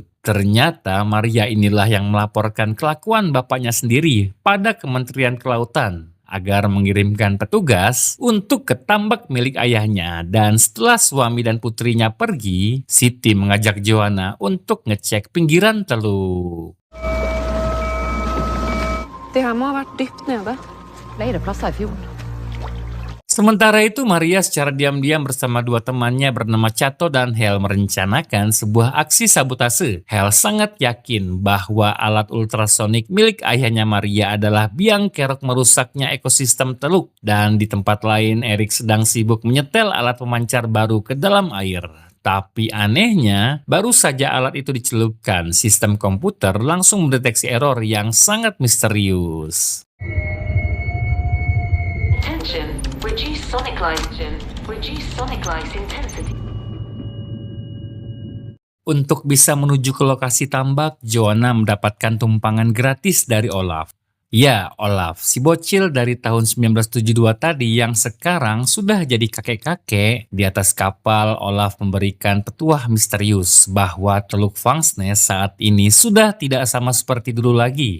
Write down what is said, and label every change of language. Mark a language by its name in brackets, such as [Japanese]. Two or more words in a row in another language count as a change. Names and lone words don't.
[Indonesian] Ternyata Maria inilah yang melaporkan kelakuan bapaknya sendiri pada Kementerian Kelautan agar mengirimkan petugas untuk ke tambak milik ayahnya. Dan setelah suami dan putrinya pergi, Siti mengajak Joanna untuk ngecek pinggiran teluk. [Swedish] Det här må ha varit djupt nede. [Norwegian] Leireplasser i fjorden. [Indonesian] Sementara itu, Maria secara diam-diam bersama dua temannya bernama Chato dan Hel merencanakan sebuah aksi sabotase. Hel sangat yakin bahwa alat ultrasonik milik ayahnya Maria adalah biang kerok merusaknya ekosistem teluk. Dan di tempat lain, Erik sedang sibuk menyetel alat pemancar baru ke dalam air. Tapi anehnya, baru saja alat itu dicelupkan, sistem komputer langsung mendeteksi error yang sangat misterius. [English] Attention, reduce sonic light intensity. [Indonesian] Untuk bisa menuju ke lokasi tambak, Joanna mendapatkan tumpangan gratis dari Olaf. Ya, Olaf, si bocil dari tahun 1972 tadi yang sekarang sudah jadi kakek-kakek. Di atas kapal, Olaf memberikan petuah misterius bahwa Teluk Vangsnes saat ini sudah tidak sama seperti dulu lagi.